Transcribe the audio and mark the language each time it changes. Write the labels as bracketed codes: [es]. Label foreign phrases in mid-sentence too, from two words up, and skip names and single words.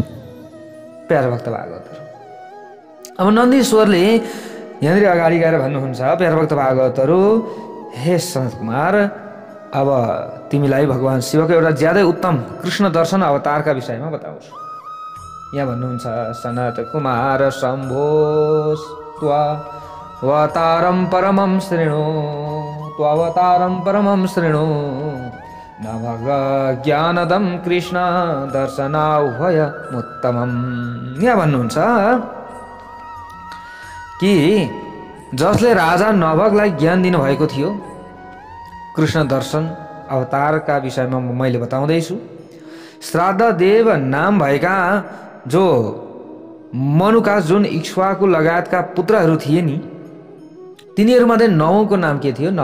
[ne] प्यारा भक्त भागवतहरू, अब नन्दीश्वरले यहाँनिर अगाडि गएर भन्नुहुन्छ, प्यारा भक्त भागवतहरू, हे सनत कुमार, अब तिमीलाई भगवान शिवको एउटा ज्यादै उत्तम कृष्ण दर्शन अवतारका विषयमा बताउँछु। यहाँ भन्नुहुन्छ, [sa] सनत कुमार शम्भो त्ववतारं परमं शृणु, त्ववतारं परमं शृणु, नभग ज्ञानदं कृष्ण दर्शनाह्वयमुत्तमम्। [ne] यहाँ भन्नुहुन्छ कि जसले राजा नभगलाई ज्ञान दिनुभएको थियो, कृष्ण दर्शन अवतारका विषयमा मैले बताउँदैछु। श्राद्ध देव नाम भएका जो मनुका जुन इक्ष्वाकु लगायतका पुत्रहरू थिए नि, तिनीहरूमध्ये 9को नाम के थियो?